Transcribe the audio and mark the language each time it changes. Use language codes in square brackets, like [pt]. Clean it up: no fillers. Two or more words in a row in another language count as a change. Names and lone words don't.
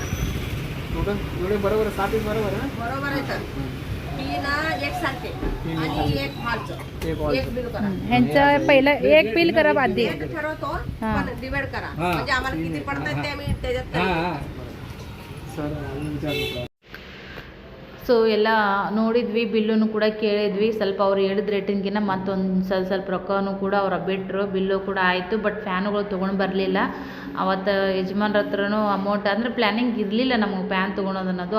[mr] एवढे बरोबर 7 बरोबर आहे. बरोबर आहे तर 3 एक सारखे आणि एक फालचं एक बिल करा. ह्यांचं पहिलं एक बिल करा आधी ठरवतो पण डिवाइड करा म्हणजे आम्हाला किती पडतात ते आम्ही त्याच्यात सर [kn] ಸೊ ಎಲ್ಲ ನೋಡಿದ್ವಿ, ಬಿಲ್ಲೂ ಕೂಡ ಕೇಳಿದ್ವಿ. ಸ್ವಲ್ಪ ಅವ್ರು ಹೇಳಿದ ರೇಟಿನ್ಗಿನ್ನ ಮತ್ತೊಂದು ಸ್ವಲ್ಪ ರೊಕ್ಕನೂ ಕೂಡ ಅವ್ರು ಬಿಟ್ಟರು. ಬಿಲ್ಲು ಕೂಡ ಆಯಿತು. ಬಟ್ ಫ್ಯಾನುಗಳು ತೊಗೊಂಡು ಬರಲಿಲ್ಲ. ಅವತ್ತು ಯಜಮಾನ್ರ ಹತ್ರನೂ ಅಮೌಂಟ್ ಅಂದರೆ ಪ್ಲ್ಯಾನಿಂಗ್ ಇರಲಿಲ್ಲ ನಮಗೆ ಫ್ಯಾನ್ ತೊಗೊಳೋದು ಅನ್ನೋದು.